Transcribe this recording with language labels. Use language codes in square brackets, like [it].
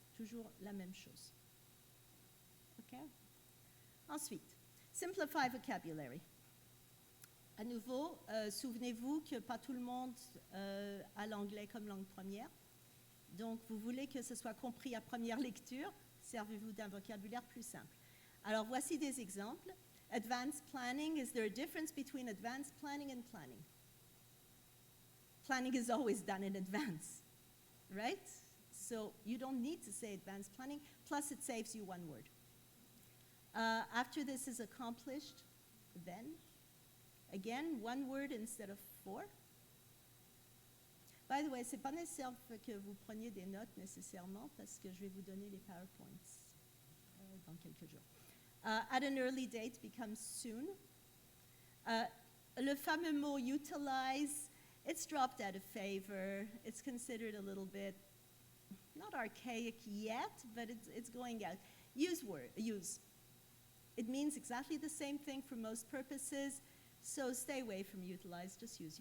[fr] Toujours la même chose. Okay? Ensuite, [en] simplify vocabulary. [fr] À nouveau, souvenez-vous que pas tout le monde a l'anglais comme langue première. Donc, vous voulez que ce soit compris à première lecture, servez-vous d'un vocabulaire plus simple. Alors, voici des exemples. [en] Advanced planning, is there a difference between advanced planning and planning? Planning is always done in advance, right? So you don't need to say advanced planning, plus it saves you one word. After this is accomplished, then, again, one word instead of 4. By the way, [fr] ce n'est pas nécessaire que vous preniez des notes nécessairement parce que je vais vous donner les PowerPoints dans quelques jours. [en] At an early date becomes soon. [fr] Le fameux mot [en] utilize, it's dropped out of favor. It's considered a little bit, not archaic yet, but it's going out. Use. It means exactly the same thing for most purposes, so stay away from utilize, just use.